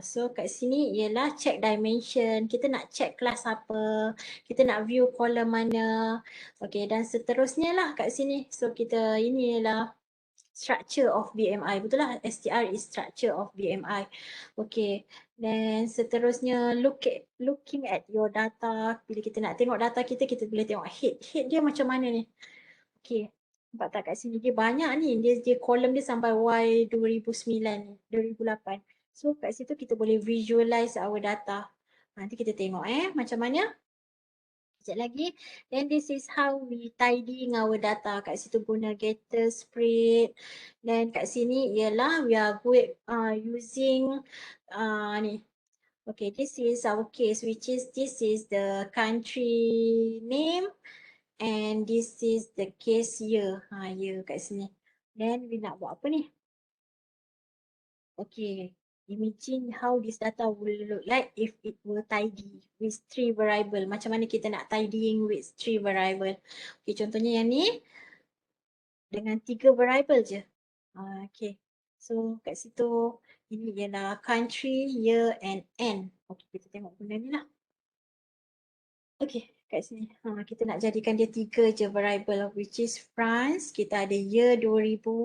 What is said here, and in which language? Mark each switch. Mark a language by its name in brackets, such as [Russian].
[Malay] So kat sini ialah check dimension. Kita nak check kelas apa. Kita nak view column mana. Okay, dan seterusnya lah kat sini. So kita, ini ialah structure of BMI. [English] Betul lah, STR is structure of BMI. Okay, then seterusnya looking at your data. [Malay] Bila kita nak tengok data kita boleh tengok head. Head dia macam mana ni? Okay. Nampak tak kat sini? Dia banyak ni. Dia kolom dia sampai Y 2009, 2008. So kat situ kita boleh visualize our data. Nanti kita tengok macam mana. Sekejap lagi. [English] Then this is how we tidying our data. Kat situ guna getter, spread. [Malay] Dan kat sini ialah we are using ni. [English] Okay, this is our case, which is this is the country name. And this is the case year. Year kat sini. [Malay] Then we nak buat apa ni? Okay. [English] Imagine how this data will look like if it were tidy with 3 variable. [Malay] Macam mana kita nak tidying with 3 variable. Okay, contohnya yang ni dengan 3 variable je. Okay. So kat situ ini ialah country, year and end. Okay, kita tengok benda ni lah. Okay, kat sini. Kita nak jadikan dia 3 je variable, which is France. Kita ada year 2000